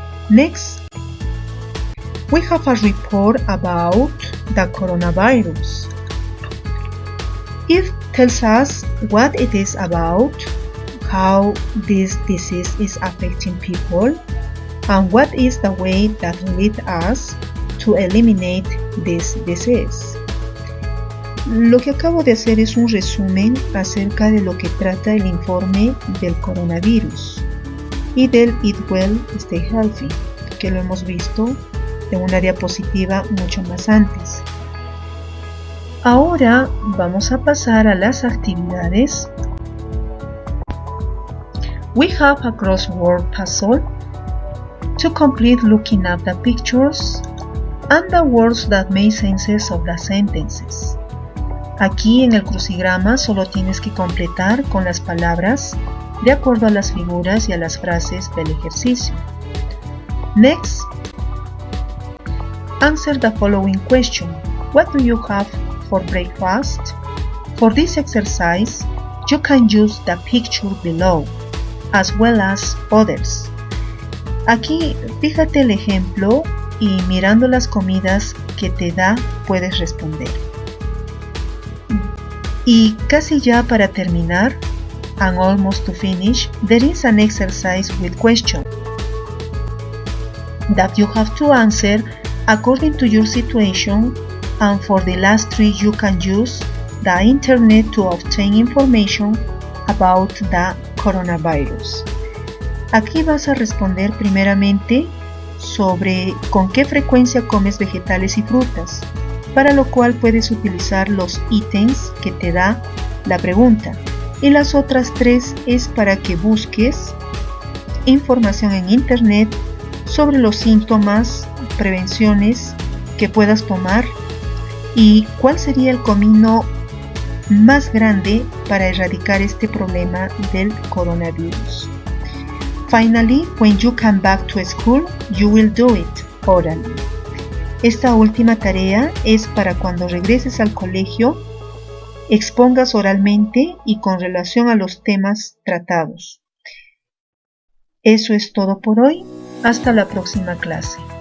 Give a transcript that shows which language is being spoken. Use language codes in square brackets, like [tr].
[en] Next, we have a report about the coronavirus. It tells us what it is about, how this disease is affecting people, and what is the way that leads us to eliminate this disease. [es] Lo que acabo de hacer es un resumen acerca de lo que trata el informe del coronavirus y del Eat Well, Stay Healthy, que lo hemos visto en una diapositiva mucho más antes. Ahora vamos a pasar a las actividades. [en] We have a crossword puzzle to complete looking at the pictures and the words that make sense of the sentences. [es] Aquí en el crucigrama solo tienes que completar con las palabras de acuerdo a las figuras y a las frases del ejercicio. [en] Next, answer the following question. What do you have for breakfast? For this exercise, you can use the picture below, as well as others. [es] Aquí fíjate el ejemplo y mirando las comidas que te da puedes responder. Y casi ya para terminar, [en] and almost to finish, there is an exercise with question that you have to answer according to your situation, and for the last three you can use the internet to obtain information about the coronavirus. [es] Aquí vas a responder primeramente sobre con qué frecuencia comes vegetales y frutas, para lo cual puedes utilizar los ítems que te da la pregunta. Y las otras tres es para que busques información en internet sobre los síntomas, prevenciones que puedas tomar y cuál sería el camino más grande para erradicar este problema del coronavirus. [en] Finally, when you come back to school, you will do it orally. [es] Esta última tarea es para cuando regreses al colegio, expongas oralmente y con relación a los temas tratados. Eso es todo por hoy. Hasta la próxima clase.